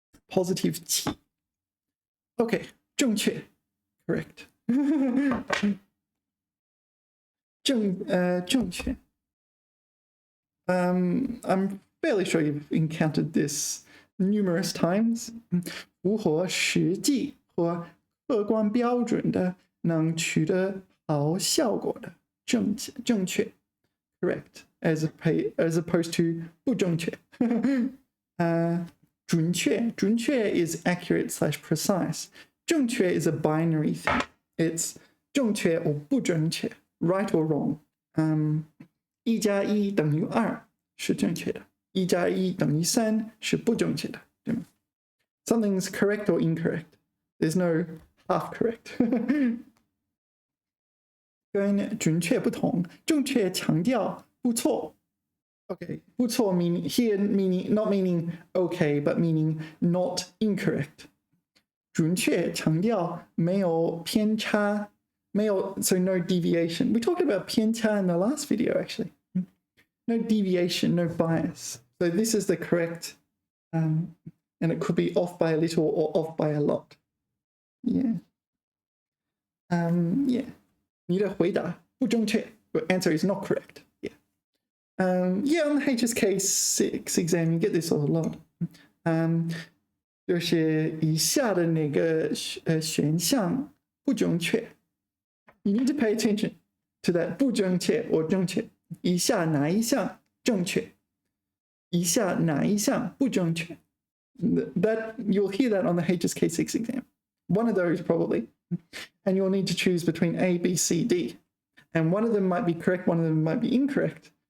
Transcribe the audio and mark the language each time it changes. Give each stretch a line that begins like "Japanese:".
English: Positive qi. Okay, 正确.Correct.
Chinese: 正确.
English: I'm fairly sure you've encountered this numerous times.
Chinese: 符合实际和客观标准的能取得好效果的正确
English: correct as opposed to 不正确 准确 is accurate / precise. 正确 is a binary thing. It's 正确 or 不正确 right or wrong.
Chinese: 1加1等于2是正确的，1加1等于3是不正确的，对吗？
English: Something's correct or incorrect. There's no half correct.
Chinese: 跟准确不同，正确强调不错。
English: Okay, 不错 meaning here meaning not meaning okay, but meaning not incorrect.
Chinese: 准确强调没有偏差，没有
English: so no deviation. We talked about 偏差 in the last video actually. No deviation, no bias. So this is the correct, and it could be off by a little or off by a lot.
Chinese: Yeah. Yeah. 你的回答不正确.
English: Your answer is not correct. Yeah. Yeah, on the HSK6 exam, you get this a lot.
Chinese: 就是以下的哪个选项不正确?
English: You need to pay attention to that 不正确 or 正确.
Chinese: 以下哪一项正确？以下哪一项不正确？
English: That you'll hear that on the HSK6 exam. One of those probably, and you'll need to choose between A, B, C, D, and one of them might be correct, one of them might be incorrect.